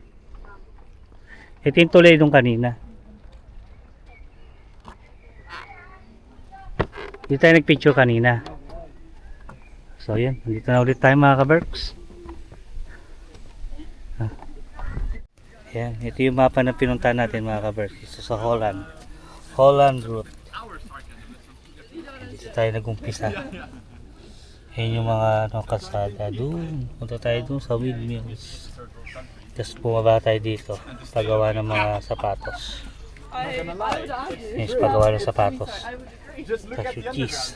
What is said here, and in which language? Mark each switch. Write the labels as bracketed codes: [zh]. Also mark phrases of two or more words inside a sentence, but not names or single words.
[tl] Ito yung tulay nung kanina. Dito tayo nagpicture kanina. So yan, nandito na ulit tayo mga ka-Berks. Yan, ito yung mapa na pinuntahan natin mga ka-Berks. Ito sa Holland. Holland route. Dito tayo nag-umpisa. Yan yung mga kalsada doon. Punta tayo doon sa windmills. Tapos bumaba tayo dito. Paggawa ng mga sapatos. Yes, paggawa ng sapatos. Tapos yung cheese.